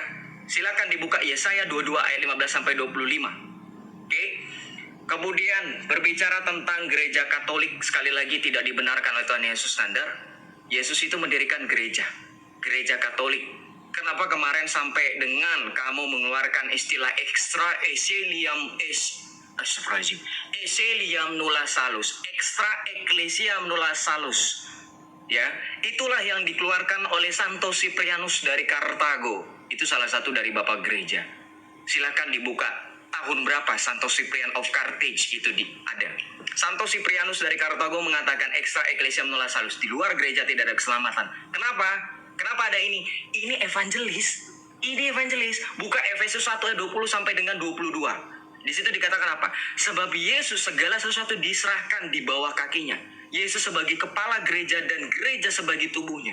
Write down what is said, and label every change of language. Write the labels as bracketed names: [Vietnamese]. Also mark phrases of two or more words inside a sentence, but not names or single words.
[Indonesian] Silakan dibuka Yesaya 22 ayat 15 sampai 25. Oke. Kemudian berbicara tentang gereja Katolik, sekali lagi tidak dibenarkan oleh Tuhan Yesus. Nandar, Yesus itu mendirikan gereja Katolik. Kenapa kemarin sampai dengan kamu mengeluarkan istilah [Latin] extra Eceliam nulla salus, extra ecclesiam nulla salus. [Indonesian] Ya, itulah yang dikeluarkan oleh Santo Cyprianus dari Kartago. Itu salah satu dari bapak gereja. Silakan dibuka tahun berapa Santo Cyprian of Carthage itu ada. Santo Cyprianus dari Kartago mengatakan [Latin] extra ecclesiam nulla salus. [Indonesian] Di luar gereja tidak ada keselamatan. Kenapa ada ini? Ini evangelis. Buka Efesus 1 ayat 20 sampai dengan 22. Di situ dikatakan apa? Sebab Yesus segala sesuatu diserahkan di bawah kakinya. Yesus sebagai kepala gereja dan gereja sebagai tubuhnya.